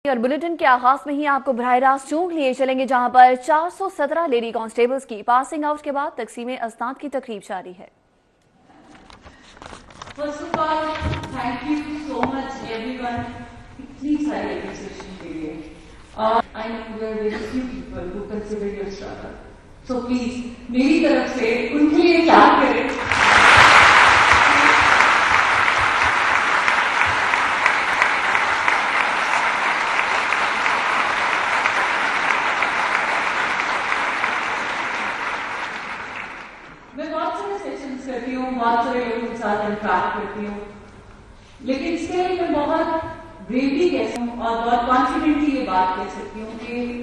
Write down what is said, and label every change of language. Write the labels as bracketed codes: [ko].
[ur] اور بلیٹن کے آغاز میں ہی آپ کو براہ راست چونک لیے چلیں گے جہاں پر 417 لیڈی کانسٹیبلز کی پاسنگ آؤٹ کے بعد تقسیم اسناد کی تقریب جاری ہے۔ [en] First of all, thank you so much everyone. [ur] اتنی ساری appreciation کے لیے. [en] I know there are very few people who consider your struggle. So please, [ur] میری طرف سے ان کے لیے کیا کریں؟ میں بہت سارے سیشنز کرتی ہوں، بہت سارے لوگوں کے ساتھ انٹریکٹ کرتی ہوں، لیکن اس کے لیے میں بہت بریولی کہہ سکتی ہوں اور بہت کانفیڈنٹلی یہ بات کہہ سکتی ہوں کہ